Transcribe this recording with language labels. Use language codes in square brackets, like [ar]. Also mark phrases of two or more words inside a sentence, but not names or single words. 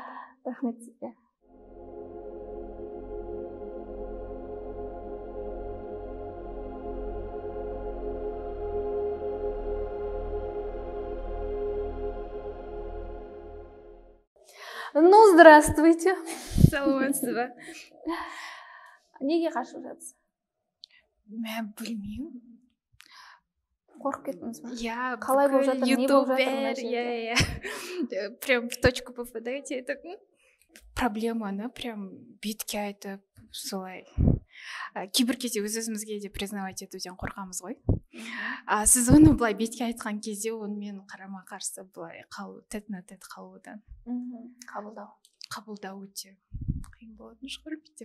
[kk] Рахмет сізге. [ru] Ну, здравствуйте. [kk] Саламатсыз ба? Неге қашып жатсыз? Мен білмеймін. Қорқып кеттіңіз ба? [ru] Я [kk] Қалай болып жатыр, не болып жатыр мына жерде? [ru] Я прям в точку попадаете. Я так, [kk] проблеманы прям бетке айтып, солай. Кейбір кезде өз-өзімізге де признавать етуден қорқамыз ғой. Сіз оны былай бетке айтқан кезде онымен қарама қарсы былай қалу, тет-на-тет қалудан. Қабылдау өте қиын болатын шығар деп.